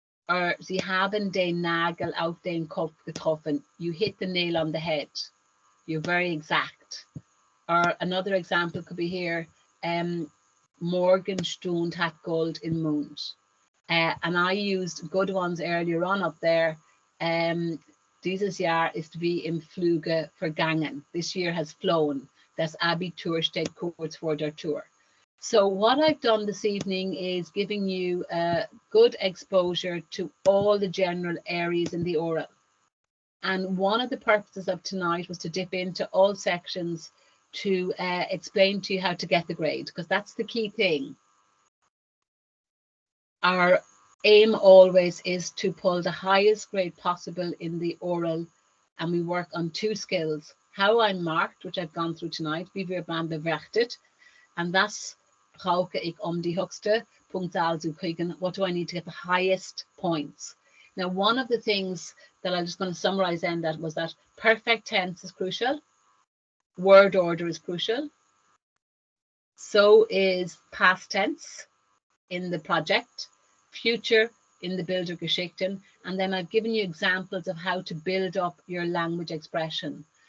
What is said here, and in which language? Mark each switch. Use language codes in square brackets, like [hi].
[de] Or Sie haben den Nagel auf den Kopf getroffen. [en] You hit the nail on the head. You're very exact. Or another example could be here, [de] Morgenstund hat Gold im Mund. [en] And I used good ones earlier on up there. [de] Dieses Jahr ist wie im Fluge vergangen. [en] This year has flown. [de] Das Abitur steht kurz vor der Tür. [en] So what I've done this evening is giving you a good exposure to all the general areas in the oral. And one of the purposes of tonight was to dip into all sections to explain to you how to get the grade, because that's the key thing. Our aim always is to pull the highest grade possible in the oral, and we work on two skills. How I'm marked, which I've gone through tonight, [de] wie wir werden bewertet, [en] and that's [de] brauche ich die höchste Punktzahl zu kriegen. [en] What do I need to get the highest points? Now, one of the things that I'm just going to summarize in that was that perfect tense is crucial. Word order is crucial. So is past tense in the project, future in the Bildergeschichten, and then I've given you examples of how to build up your language expression.